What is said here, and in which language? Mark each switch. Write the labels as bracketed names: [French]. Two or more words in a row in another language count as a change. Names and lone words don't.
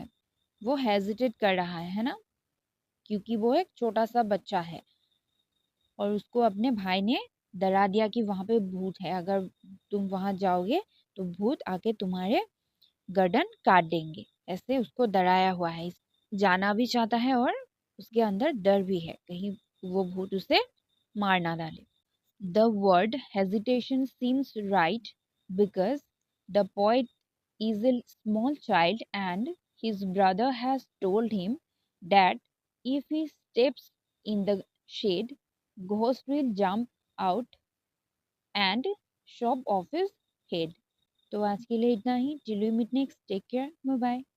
[Hindi] वो हेजिटेट कर रहा है ना, क्योंकि वो एक छोटा सा बच्चा है और उसको अपने भाई ने डरा दिया कि वहां पे भूत है, अगर तुम वहां जाओगे तो भूत आके तुम्हारे गर्दन काट देंगे। ऐसे उसको डराया हुआ है, जाना भी चाहता है और उसके अंदर डर भी है कहीं वो भूत उसे मार ना डाले। [English] The word hesitation seems right because the poet is a small child and his brother has told him that if he steps in the shade, Ghost will jump out and shop off his head. [Hindi] तो आज के लिए इतना ही. [English] Till we meet next. Take care. Bye bye.